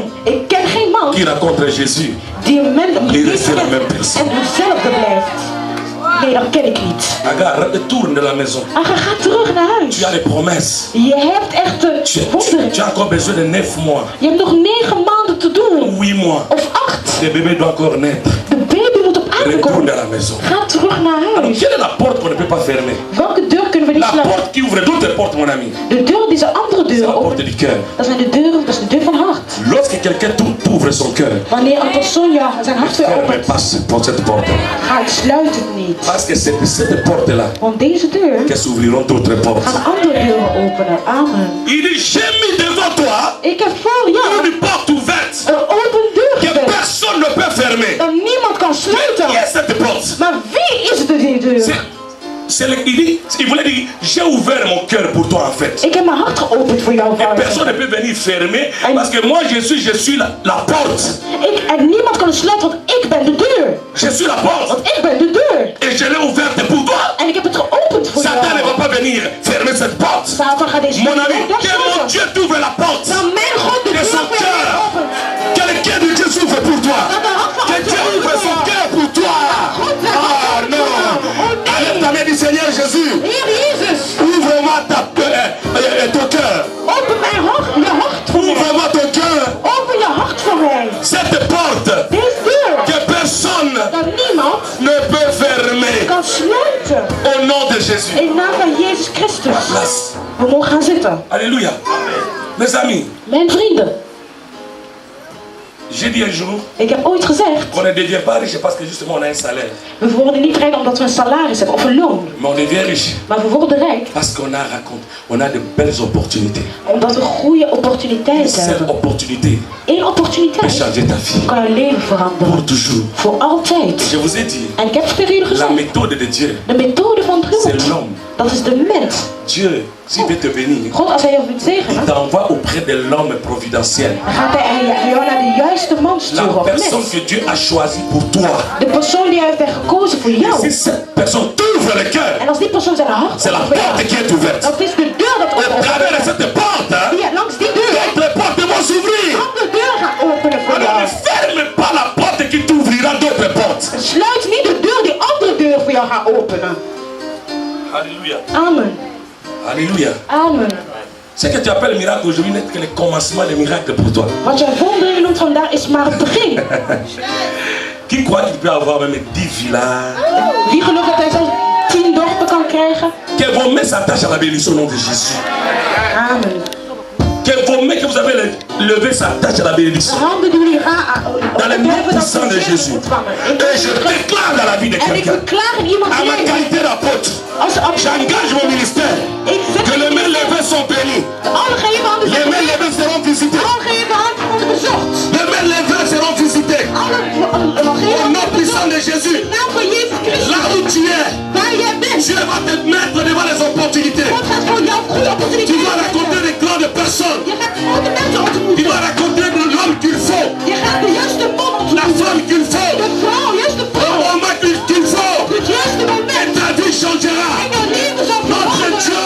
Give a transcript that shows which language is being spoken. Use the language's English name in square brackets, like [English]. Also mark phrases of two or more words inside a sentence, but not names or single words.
[Dutch] Ik ken geen man [French] qui rencontre Jésus. [Dutch] die een mens [French] Il reste la même personne. [Dutch] en dezelfde blijft. Nee, dat ken ik niet. [French] Agar, retourne de la maison. [Dutch] Aga, ga terug naar huis. [French] Tu as les promesses. [Dutch] Je hebt echt de wonderen. [French] Tu as encore besoin de 9 mois. [Dutch] Je hebt nog 9 maanden te doen. [French] 8 mois. [Dutch] Of 8. [French] Le bébé doit encore naître. [Dutch] De baby moet op aarde [French] Retourne [Dutch] komen. [French] à la maison. [Dutch] Ga terug naar [French] Alors, [Dutch] huis. [French] quelle est la porte qu'on ne peut pas fermer? [Dutch] Welke deur kunnen we niet [French] La [Dutch] sluiten? [French] porte qui ouvre d'autres portes, mon ami. [Dutch] De deur die zijn andere [French] C'est la [Dutch] deuren [French] porte [Dutch] opent. [French] du cœur. [Dutch] Dat zijn de deuren, dat is de deur van het hart. [French] Lorsque quelqu'un t'ouvre son cœur, [Dutch] Wanneer een persoon zijn hart weer [French] ferme [Dutch] opent, [French] pas cette porte. [Dutch] ga het sluit het niet. [French] Parce que c'est cette porte-là [Dutch] Want deze deur [French] que s'ouvriront d'autres portes. [Dutch] gaan andere deuren openen. Amen. [French] Il dit, j'ai mis devant toi [Dutch] Ik heb voor jou [French] une porte ouverte [Dutch] een open deur [French] que [Dutch] gezet. [French] personne ne peut fermer. [Dutch] Dat niemand kan sluiten. [French] Qui est cette porte? [Dutch] Maar wie is de die deur? [French] Il voulait dire, j'ai ouvert mon cœur pour toi en fait. [Dutch] Ik heb mijn hart geopend voor jou, [French] Et [Dutch] vader. [French] personne ne peut venir fermer parce que moi je suis la porte. [Dutch] En niemand kan het sluiten, want ik ben de deur. [French] Je suis la porte. [Dutch] Want ik ben de deur. [French] Et je l'ai ouverte pour toi. [Dutch] En ik heb het geopend voor [French] Satan ne [Dutch] jou. [French] va pas venir fermer cette porte. [Dutch] Satan gaat deze [French] Mon [Dutch] deur [French] ami, [Dutch] niet [French] que mon [Dutch] sluiten. [French] Dieu t'ouvre la porte. [Dutch] Dan mijn God de [French] Que [Dutch] deur [French] son [Dutch] voor jou [French] cœur, [Dutch] opent. [French] que le cœur de Dieu s'ouvre pour toi. Que Dieu ouvre son cœur pour toi. Ah non. Allez, ta main du Seigneur Jésus. [Dutch] Heer Jezus, [French] Ouvre-moi ton cœur. [Dutch] open mijn hart, je hart voor mij. [French] Ouvre-moi ton cœur. [Dutch] Open je hart voor mij. [French] Cette porte [Dutch] Deze deur, [French] que personne [Dutch] dat niemand [French] ne peut fermer. [Dutch] kan sluiten. [French] Au nom de Jésus. [Dutch] In de naam van Jezus Christus. [French] Place. [Dutch] We mogen gaan zitten. [French] Alléluia. Mes amis, [Dutch] Mijn vrienden, [French] j'ai dit un jour [Dutch] ik heb ooit gezegd, [French] qu'on ne devient pas riche parce que justement on a un salaire. [Dutch] we worden niet rijk omdat we een salaris hebben of een loon. [French] Mais on devient riche [Dutch] Maar we worden rijk [French] parce qu'on a de belles opportunités. [Dutch] omdat we goede [French] Une [Dutch] opportuniteiten [French] seule [Dutch] hebben. [French] opportunité [Dutch] Eén [French] peut [Dutch] opportuniteit [French] changer ta vie [Dutch] kan je leven [French] pour [Dutch] veranderen. [French] toujours. [Dutch] Voor altijd. [French] Je vous ai dit, [Dutch] En ik heb het tegen jullie [French] la [Dutch] gezegd. [French] méthode de Dieu, [Dutch] De methode van [French] c'est [Dutch] God, [French] l'homme. [Dutch] dat is de mens. [French] Dieu, s'il veut te bénir, [Dutch] God, als hij jou wilt [French] il [Dutch] zegenen, [French] t'envoie auprès de l'homme providentiel. [Dutch] dan gaat hij jou naar de juiste man [French] La [Dutch] sturen. Of [French] personne [Dutch] mens. [French] que Dieu a choisie pour toi. [Dutch] De persoon die hij heeft gekozen voor [French] Et si [Dutch] jou. [French] cette personne t'ouvre le cœur, [Dutch] En als die persoon zijn hart [French] c'est la [Dutch] opent voor [French] porte [Dutch] jou, [French] qui est ouverte. [Dutch] dat is de deur dat [French] Au travers de [Dutch] opent. [French] cette porte, hein, [Dutch] Ja, langs die deur. [French] d'autres portes vont s'ouvrir. [Dutch] Andere deur gaat openen voor [French] Alors [Dutch] jou. [French] ne ferme pas la porte qui t'ouvrira d'autres portes. [Dutch] Sluit niet de deur die andere deur voor jou gaat openen. Alléluia. Amen. Alléluia. Amen. [French] Ce que tu appelles miracle aujourd'hui n'est que le commencement des miracles pour toi. [Dutch] Wat jij wonderen noemt vandaag is maar het begin. [French] Qui croit qu'il peut avoir même 10 villas? [Dutch] Wie gelooft dat hij zelfs 10 dochter kan krijgen? [French] Que vos mains s'attachent à la bénédiction au nom de Jésus. [Dutch] Amen. [French] Que vos mains que vous avez levées s'attachent à la [Dutch] De [French] bénédiction. [Dutch] handen die jullie [French] Dans le nom puissant de Jésus. Et je déclare dans la vie de [Dutch] En ik [French] quelqu'un, [Dutch] verklaar in iemands [French] à ma [Dutch] leven. [French] qualité d'apôtre, [Dutch] Als [French] j'engage mon ministère. [Dutch] ik zet [French] Que les mains levées sont bénies. [Dutch] alle geheven handen [French] Les [Dutch] zijn [French] mains levées seront visitées. [Dutch] alle geheven handen worden bezocht. [French] Les mains levées seront visitées. [Dutch] Alle [French] Au [Dutch] geheven [French] nom puissant de Jésus. [Dutch] In naam van Jezus Christus. [French] Là où tu es, [Dutch] Waar jij bent. [French] Dieu va te mettre devant les opportunités. [Dutch] God gaat voor jou goede [French] Tu [Dutch] opportuniteiten. [French] vas rencontrer des grandes personnes. [Dutch] Je gaat grote mensen [French] Tu [Dutch] ontmoeten. [French] vas rencontrer l'homme qu'il faut. [Dutch] Je gaat de juiste man [French] La [Dutch] ontmoeten. [French] femme qu'il faut. [Dutch] De vrouw, juiste [French] Le [Dutch] vrouw. [French] moment qu'il faut. [Dutch] Het juiste [French] Et [Dutch] moment. [French] ta vie changera. [Dutch] En jouw leven zal [French] Notre [Dutch] veranderen.